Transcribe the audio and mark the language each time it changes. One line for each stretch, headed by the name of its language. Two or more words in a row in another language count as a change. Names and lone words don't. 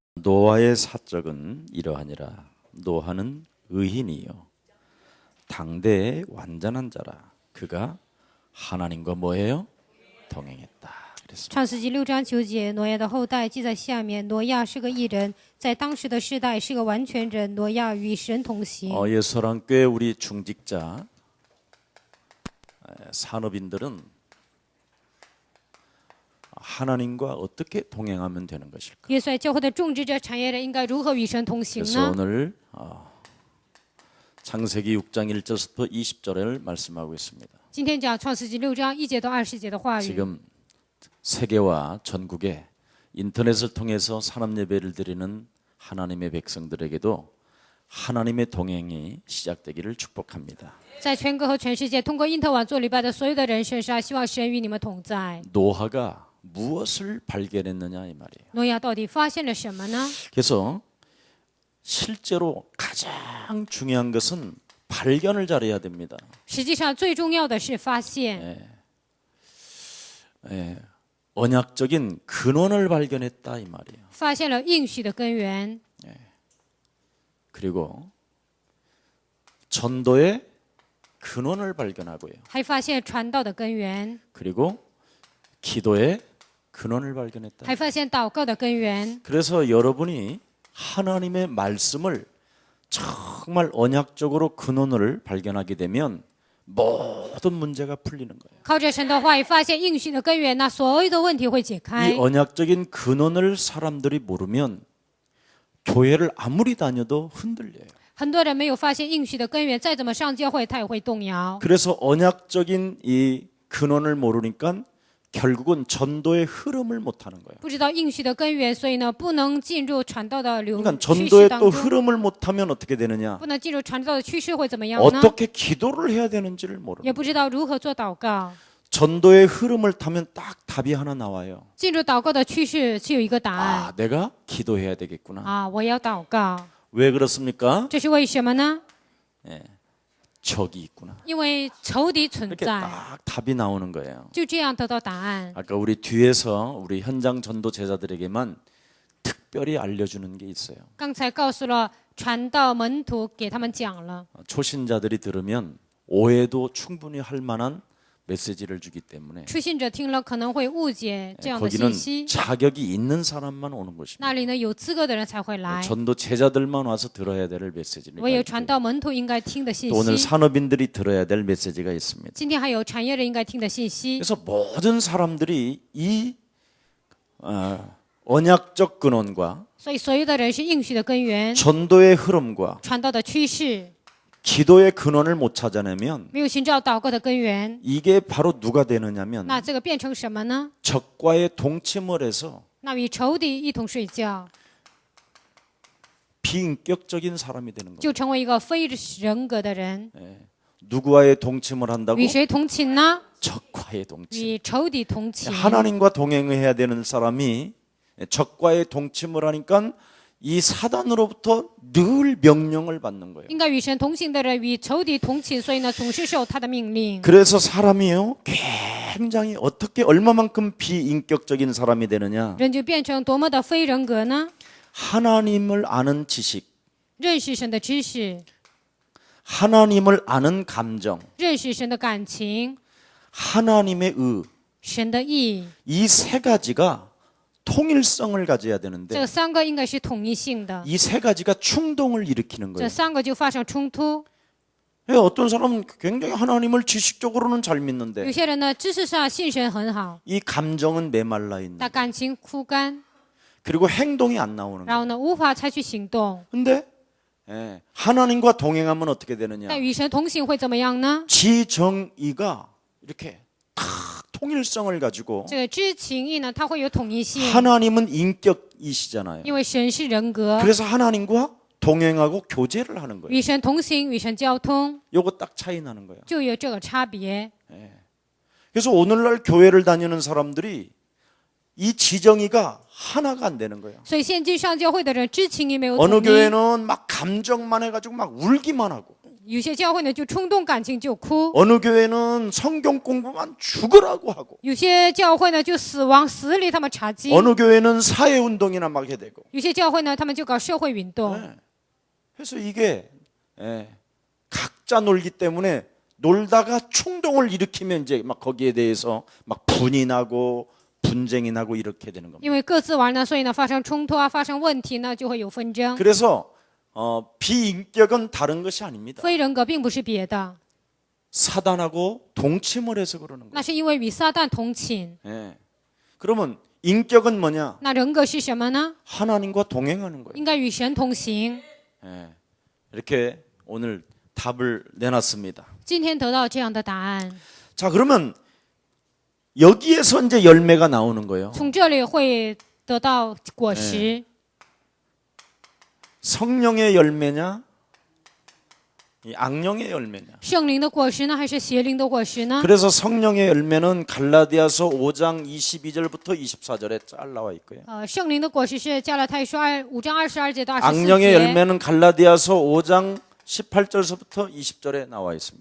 Korean: 노아의 사적은 이러하니라. 노아는 의인이요 당대의 완전한 자라. 그가 하나님과 뭐예요? 동행했다. 그랬습니다.
Chinese: 创世纪6章9节，挪亚的后代记在下面。挪亚是个义人，在当时的世代是个完全人。挪亚与神同行。
Korean: 예서랑교회 우리 중직자 산업인들은 하나님과 어떻게 동행하면 되는 것일까?
Chinese: 约瑟教会的种植者、产业人应该如何与神同行
Korean: 그래서
Chinese: 呢？
Korean: 오늘 창세기 6장 1절부터 20절을 말씀하고 있습니다.
Chinese: 今天讲创世纪6章1节到20节的话语。
Korean: 지금 세계와 전국에 인터넷을 통해서 산업 예배를 드리는 하나님의 백성들에게도 하나님의 동행이 시작되기를 축복합니다.
Chinese: 在全国和全世界通过因特网做礼拜的所有的人身上，希望神与你们同在。
Korean: 노아가 무엇을 발견했느냐 이 말이에요.
Chinese: 挪亚到底发现了什么呢？
Korean: 그래서 실제로 가장 중요한 것은 발견을 잘해야 됩니다.
Chinese: 实际上最重要的是发现，
Korean: 언약적인 근원을 발견했다 이 말이에요.
Chinese: 发现了应许的根源，
Korean: 그리고 전도의 근원을 발견하고요.
Chinese: 还发现传道的根源，
Korean: 그리고 기도의 근원을 발견했다.
Chinese: 还发现祷告的根源。
Korean: 그래서 여러분이 하나님의 말씀을 정말 언약적으로 근원을 발견하게 되면 모든 문제가 풀리는 거예요.
Chinese: 靠着神的话语发现应许的根源，那所有的问题会解开
Korean: 이 。 언약적인 근원을 사람들이 모르면 교회를 아무리 다녀도 흔들려요.
Chinese: 很多人没有发现应许的根源，再怎么上教会，他也会动摇。
Korean: 그래서 언약적인 이 근원을 모르니까 결국은 전도의 흐름을 못 하는 거예요.
Chinese: 不知道应许的根源，所以呢，不能进入传道的流
Korean: 그러니까
Chinese: 趋势
Korean: 전도의
Chinese: 当
Korean: 또
Chinese: 中。
Korean: 흐름을 못 하면 어떻게 되느냐?
Chinese: 不能进入传道的趋势会怎么样呢？
Korean: 어떻게 기도를 해야 되는지를 모르는
Chinese: 也不知道如何做祷告。
Korean: 전도의 흐름을 타면 딱 답이 하나 나와요.
Chinese: 进入祷告的趋势是有一个答案
Korean: 아, 내가 기도해야 되겠구나.
Chinese: 啊，我要祷告。
Korean: 왜 그렇습니까?
Chinese: 这是为什么呢？
Korean: 적이 있구나.
Chinese: 因为仇敌存
Korean: 이렇게
Chinese: 在，
Korean: 딱 답이 나오는 거예요.
Chinese: 就这样得到答案。
Korean: 아까 우리 뒤에서 우리 현장 전도 제자들에게만 특별히 알려주는 게 있어요.
Chinese: 刚才告诉了传道门徒，给他们讲了。
Korean: 초신자들이 들으면 오해도 충분히 할 만한 메시지를 주기 때문에
Chinese: 初信者听了可能会误解这样的
Korean: 거기는
Chinese: 信息，
Korean: 자격이 있는 사람만 오는 것입니다.
Chinese: 那里呢有资格的人才会来。
Korean: 전도 제자들만 와서 들어야 될 메시지를
Chinese: 唯有传道门徒应该听的信
Korean: 또 오늘
Chinese: 息，
Korean: 산업인들이 들어야 될 메시지가 있습니다.
Chinese: 今天还有产业人应该听的信息。
Korean: 그래서 모든 사람들이 이 언약적 근원과
Chinese: 所以所有的人是应许的根源，
Korean: 전도의 흐름과
Chinese: 传道的趋势，
Korean: 기도의 근원을 못 찾아내면
Chinese: 没有寻找祷告的根源，
Korean: 이게 바로 누가 되느냐면
Chinese: 那这个变成什么呢？
Korean: 적과의 동침을 해서
Chinese: 那与仇敌一同睡觉，
Korean: 비인격적인 사람이 되는 거예요.
Chinese: 就成为一个非人格的人。
Korean: 누구와의 동침을 한다고?
Chinese: 与谁同寝呢？
Korean: 적과의 동침.
Chinese: 与仇敌同寝。
Korean: 하나님과 동행을 해야 되는 사람이 적과의 동침을 하니까 이 사단으로부터 늘 명령을 받는 거예요.
Chinese: 应该与神同行的人与仇敌同寝，所以呢，总是受他的命令。
Korean: 그래서 사람이요 굉장히 어떻게 얼마만큼 비인격적인 사람이 되느냐?
Chinese: 人就变成多么的非人格呢？
Korean: 하나님을 아는 지식,
Chinese: 认识神的知识，
Korean: 하나님을 아는 감정,
Chinese: 认识神的感情，
Korean: 하나님의 의,
Chinese: 神的意，
Korean: 이 세 가지가 통일성을 가져야
Chinese: 这
Korean: 되는데
Chinese: 三个应该是统一性的，
Korean: 이 세 가지가 충동을 일으키는
Chinese: 这
Korean: 거예요.
Chinese: 三个就发生冲突。
Korean: 어떤 사람은 굉장히 하나님을 지식적으로는 잘
Chinese: 有
Korean: 믿는데
Chinese: 些人呢，知识上信神很好，
Korean: 이 감정은 메말라 있는
Chinese: 但感情枯干，
Korean: 그리고 행동이 안 나오는
Chinese: 然
Korean: 거예요.
Chinese: 后呢，无法采取行动。
Korean: 근데 하나님과 동행하면 어떻게 되느냐?
Chinese: 但与神同行会怎么样呢？
Korean: 지정의가 이렇게 다 통일성을 가지고
Chinese: 这个知情意呢，它会有统一性，
Korean: 하나님은 인격이시잖아요.
Chinese: 因为神是人格，
Korean: 그래서 하나님과 동행하고 교제를 하는 거예요.
Chinese: 与神同行，与神交通，
Korean: 요거 딱 차이 나는 거예요.
Chinese: 就有这个差别。
Korean: 그래서 오늘날 교회를 다니는 사람들이 이 지정의가 하나가 안 되는 거예요.
Chinese: 所以现今上教会的人知情意没有
Korean: 어느
Chinese: 统一，
Korean: 교회는 막 감정만 해가지고 막 울기만 하고,
Chinese: 有些教会呢就冲动感情就哭，
Korean: 어느 교회는 성경 공부만 죽으라고 하고
Chinese: 有些教会呢就往死里他们查经，
Korean: 어느 교회는 사회운동이나 막 해야 되고
Chinese: 有些教会呢他们就搞社会运动。
Korean: 그래서 이게 각자 놀기 때문에 놀다가 충동을 일으키면 이제 막 거기에 대해서 막 분이 나고 분쟁이 나고 이렇게 되는 겁니다.
Chinese: 因为各自玩呢，所以呢发生冲突啊，发生问题呢，就会有纷争。
Korean: 그래서 비인격은 다른 것이 아닙니다.
Chinese: 非人格并不是别的，
Korean: 사단하고 동침을 해서 그러는 거예요.
Chinese: 那是因为与撒旦同寝。
Korean: 그러면 인격은 뭐냐?
Chinese: 那人格是什么呢？
Korean: 하나님과 동행하는 거예요.
Chinese: 应该与神同行。
Korean: 이렇게 오늘 답을 내놨습니다.
Chinese: 今天得到这样的答案，
Korean: 자, 그러면 여기에서 이제 열매가 나오는 거예요.
Chinese: 从这里会得到果实。
Korean: 성령의 열매냐? 이 악령의 열매냐?
Chinese: 圣灵的果实呢，还是邪灵的果实呢？
Korean: 그래서 성령의 열매는 갈라디아서 5장 22절부터 24절에 잘 나와 있고요.
Chinese: 圣灵的果实是加拉太书5章22节到24
Korean: 악령의
Chinese: 节。
Korean: 열매는 갈라디아서 5장 18절부터 20절에 나와 있습니다.